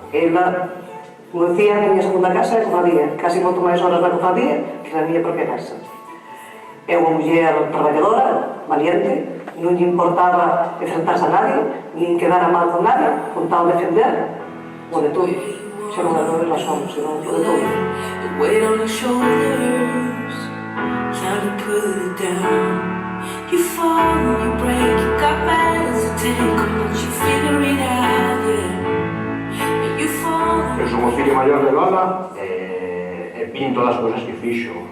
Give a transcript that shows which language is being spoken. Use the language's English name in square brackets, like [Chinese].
[Galician] Ela, como decía, a miña segunda casa é a cofradía, casi moito máis horas na cofradía que na miña propia casa. É unha muller traballadora, valiente, non lle importaba enfrentarse a nadie, nin quedar a mal con nadie, con tal defender o de todo. Xa non é das razóns, senón o de todo. [English] The weight on your shoulders, trying to put it down. You fall and you break, you got battles to take, but you figure it out, yeah. [Galician] Eu son o fillo maior de Lola e vin todas as cousas que fixo.